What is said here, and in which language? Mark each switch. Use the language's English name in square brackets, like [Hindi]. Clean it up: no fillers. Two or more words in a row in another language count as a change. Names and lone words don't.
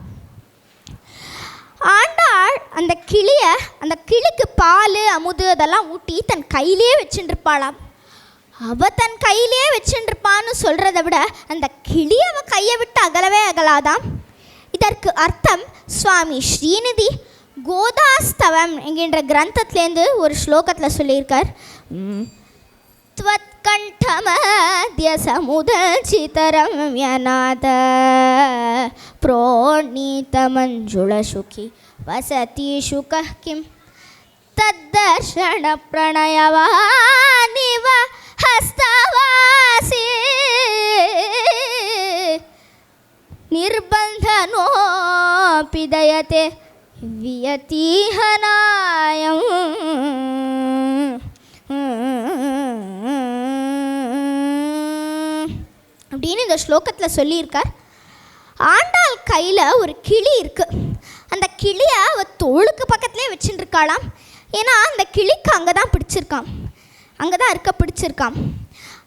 [Tamil] ஆண்டாள் அந்த கிளிக்கு பால் அமுது அதெல்லாம் ஊட்டி தன் கையிலே வச்சுருப்பாளாம். அவள் தன் கையிலே வச்சுருப்பான்னு சொல்கிறத விட அந்த கிளியை அவள் கையை விட்டு அகலவே அகலாதாம். இதற்கு அர்த்தம் சுவாமி ஸ்ரீநிதி கோதாஸ்தவம் என்கின்ற கிரந்தத்திலேருந்து ஒரு ஸ்லோகத்தில் சொல்லியிருக்கார். [Sanskrit] त्वत्कण्ठमद्य समुदचितरम्यनाद प्रोणीतमञ्जुळशुखि वसति शुकः किं तद्दर्शनप्रणयवानिव हस्तवासी निर्बन्धनोऽपि दयते वियतिहनायम्. [Tamil] அப்படின்னு இந்த ஸ்லோகத்தில் சொல்லியிருக்கார். ஆண்டாள் கையில் ஒரு கிளி இருக்குது. அந்த கிளியை அவள் தோளுக்கு பக்கத்துலேயே வச்சுட்டுருக்காளாம். ஏன்னா அந்த கிளிக்கு அங்கே தான் பிடிச்சிருக்கான்.